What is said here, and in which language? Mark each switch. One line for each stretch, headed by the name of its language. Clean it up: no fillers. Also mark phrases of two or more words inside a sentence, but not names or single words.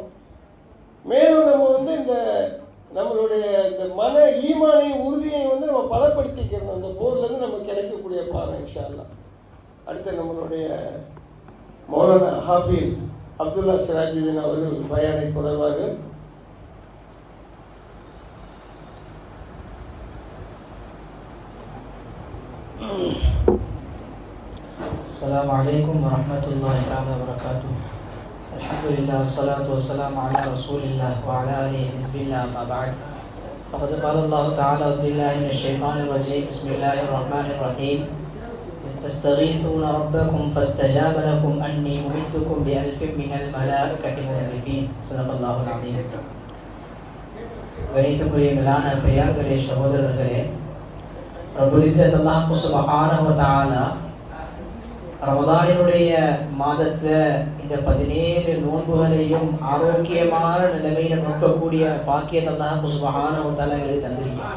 Tamil: மேலும் நம்ம வந்து இந்த நம்மளுடைய இந்த மன ஈமானை உறுதியை வந்து நம்ம பலப்படுத்திக்கிறணும். இந்த போர்லேருந்து நமக்கு கிடைக்கக்கூடிய பாடம்
Arabic: إن شاء الله.
Tamil: அடுத்து நம்மளுடைய மௌலானா ஹாஃபிஸ் அப்துல்லா சிராஜுதீன் அவர்கள் பயானை தொடர்வார்கள்.
Arabic: السلام عليكم ورحمة الله تعالى وبركاته. الحمد لله والصلاة والسلام على رسول الله وعلى آله حزب الله. أما بعد فقد قال الله تعالى بالله من الشيطان الرجيم بسم الله الرحمن الرحيم إذ تستغيثون ربكم فاستجاب لكم أني ممدكم بألف من الملائكة مردفين. صدق الله العظيم.
Tamil: கணித்துக்குரிய மேலான பெரியார்களே, சகோதரர்களே,
Arabic: رب العزة الله سبحانه و تعالى
Tamil: ரமதானினுடைய மாதத்தில் இந்த 17 நோன்புகளையும் ஆரோக்கியமான நிலைமையில் நோக்கக்கூடிய பாக்கியத்தை
Arabic: الله سبحانه و تعالى
Tamil: எங்களுக்கு தந்திருக்கிறார்.